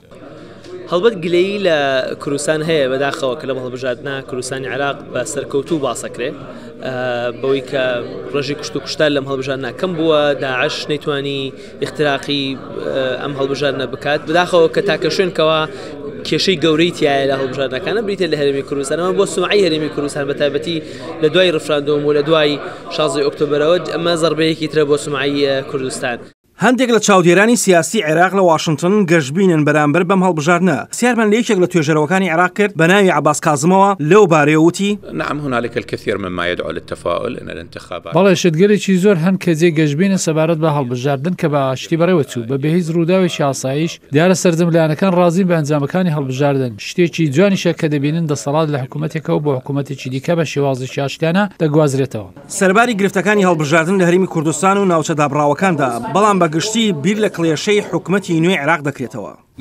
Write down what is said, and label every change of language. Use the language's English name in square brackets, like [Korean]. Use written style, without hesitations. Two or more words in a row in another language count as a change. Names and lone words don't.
[Central Kurdish] هەڵبەت گلەیی لە کوردستان هەیە بەداخەوە کە لەم هەڵبژاردنە کوردستانی عێراق بە سەرکەوتوو باسەکرێت بەوەی کە ڕێژی کوشت و کوشتار لەم هەڵبژاردنە کەم بووە، داعش نەیتوانی اختراقی ئەم هەڵبژاردنە بکات، بەداخەوە کە تاکە شوێنکەوە کێشەی گەورەی تایە لە هەڵبژاردنەکانە بریتە لە هەرێمی کوردستانەوە بۆ سومعی هەرێمی کوردستان بە تایبەتی لە دوای ڕفراندۆم و لە دوای 16 ئۆکتۆبرەوە ئەمە زەربەیەکی ترە بۆ سومعی کوردستان. هەندێک لە چاودێرانی سیاسی عێراق لە واشنگتن گەشتبینن بەرامبەر بەم هەڵبژاردنە. سیارمان لە یەکێک لە توێژەرەوەکانی عێراق کرد بە ناوی عەباس کاظمەوە لەو بارەیە وتی: [Arabic] نعم هنالك الكثير مما يدعو للتفاؤل ان الانتخابات. [Central Kurdish] بەڵێ شتگەلێکی زۆر هەن کە جێ گەشتبینە سەبارەت بە هەڵبژاردن کە بە ئاشتی بەڕێوە چوو بە بەهیز ڕووداوێکی ئاسایش دیارە سەرجەملایەنەکان ڕازین بە ئەنجامەکانی هەڵبژاردن. شتێکی جوانیشە کە دەبینن دەسەڵات لە حکوومەتێکەوە بۆ حکوومەتێکی دیکە بە شێوازی ئاشتیانە دەگوازرێتەوە. سەرباری گرفتەکانی هەڵبژاردن لە هەرێمی کوردستان و ناوچە دابڕاوەکاندا، بەڵام بەگشتی بیر لە کڵێشەی حکوومەتی نوێی عێراق دەکرێتەوە.